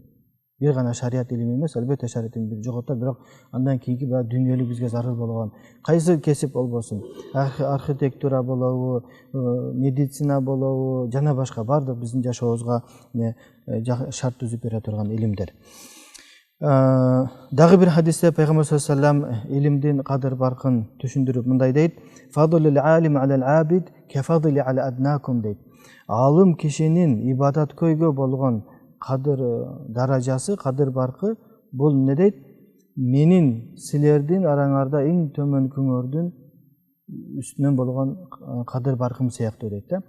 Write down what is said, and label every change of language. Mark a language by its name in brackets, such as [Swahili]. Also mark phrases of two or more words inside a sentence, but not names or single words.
[Kyrgyz] Бир гана шарият илими эмес, албетте шарият илими жоготот, бирок андан кийинки дүйнөлүк бизге зарыл болгон кайсы кесип болбосун, архитектура болобу, медицина болобу, жана башка бардык биздин жашообузга шарт түзүп бере турган илимдер. Дагы бир хадисте пайгамбар [Arabic] صلى الله عليه وسلم [Kyrgyz] илимдин кадыр баркын түшүндүрүп мындай дейт: [Arabic] "فضل العالم على العابد كفضلي على أدناكم" [Kyrgyz] дейт. Алым кишинин ибадаткөйгө болгон кадыр даражасы, кадыр баркы бул эмне дейт? Менин силердин араңарда эң төмөнкүңөрдүн үстүнөн болгон кадыр баркым сыяктуу дейт да.